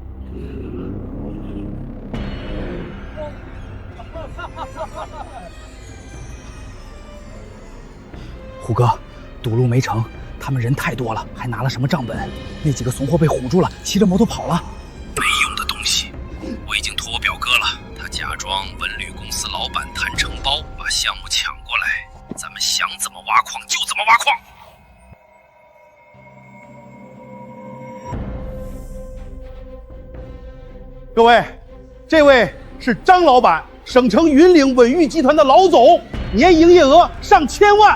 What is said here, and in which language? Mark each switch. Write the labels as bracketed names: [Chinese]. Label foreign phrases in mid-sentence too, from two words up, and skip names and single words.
[Chinese] 虎哥，堵路没成，他们人太多了，还拿了什麼賬本？那幾個怂貨被唬住了，騎着摩托跑了。沒用的東西，我已經托我表哥了，他假裝文旅公司老闆談承包，把項目搶過來，咱們想怎麼挖礦就怎麼挖礦。各位，這位是張老闆，省城雲嶺穩裕集團的老總，年營業額上千萬。